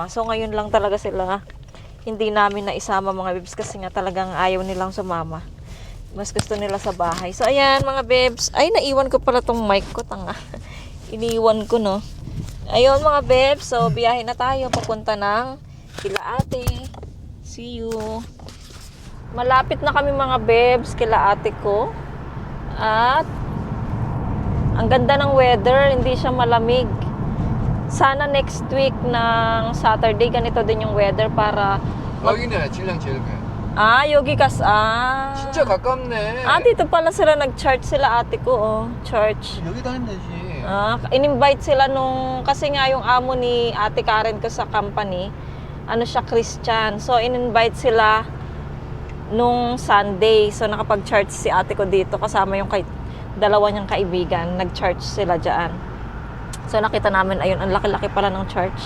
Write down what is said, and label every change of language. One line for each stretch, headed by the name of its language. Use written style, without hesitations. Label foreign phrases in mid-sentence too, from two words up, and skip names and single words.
Filipino: So ngayon lang talaga sila hindi namin naisama mga bibs kasi nga talagang ayaw nilang sumama. Mas gusto nila sa bahay. So ayan mga bibs. Ay naiwan ko pala tong mic ko. Tanga. Iniwan ko no. Ayun mga bebs, so biyahe na tayo papunta ng kila ate.
English: See you.
Filipino: Malapit na kami mga bebs kila ate ko. At ang ganda ng weather, hindi siya malamig. Sana
English: next week
Filipino: ng Saturday ganito din yung weather para
Korean: 여기네 진량 제일 배. 여기 kas 진짜 가깝네.
Filipino: dito pala sila nag-church sila ate ko church.
Korean: 여기 다니면 되지.
Filipino: In-invite sila kasi nga yung amo ni Ate Karen ko sa company, siya Christian. So, in-invite sila nung Sunday. So, nakapag-church si ate ko dito kasama yung dalawa niyang kaibigan. Nag-church sila dyan. So, nakita namin, ayun, ang laki-laki pala ng church.